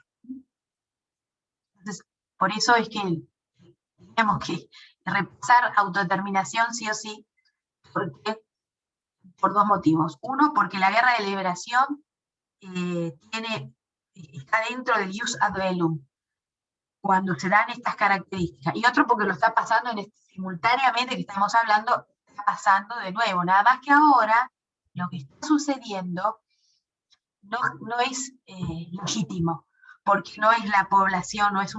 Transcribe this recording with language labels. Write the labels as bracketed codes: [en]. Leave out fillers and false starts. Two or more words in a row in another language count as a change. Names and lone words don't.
[es] Entonces, por eso es que tenemos que repasar autodeterminación sí o sí, porque, por dos motivos. Uno, porque la guerra de liberación está dentro del [la] jus ad bellum, [es] cuando se dan estas características. Y otro, porque lo está pasando simultáneamente que estamos hablando, está pasando de nuevo. Nada más que ahora, lo que está sucediendo no es legítimo, porque no es la población,